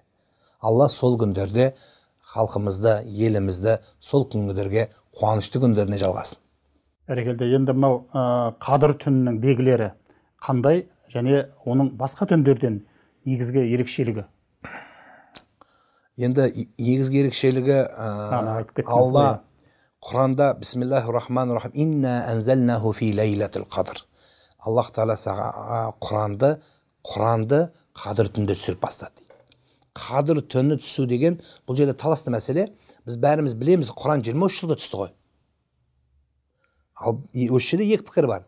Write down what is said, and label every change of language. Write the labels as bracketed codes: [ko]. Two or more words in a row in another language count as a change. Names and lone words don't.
[kk] Алла сол күндерде халқымызды, елімізді сол күндерге қуанышты күндеріне жалғасын. Бәрекелді. Енді мынау қадір түнінің белгілері қандай және оның басқа түндерден негізгі ерекшелігі? Енді негізгі ерекшелігі айтып кеттіңіз ғой. Алла Құранда [ar] بسم الله الرحمن الرحيم إنا أنزلناه في ليلة القدر. [kk] Аллах Тағала Құранды қадір түнде түсіріп бастады дейді. Қадір түні түсу деген бұл жерде таласты мәселе. Біз бәріміз білеміз, Құран 23 жылда түсті ғой. Ал осы жерде екі пікір бар.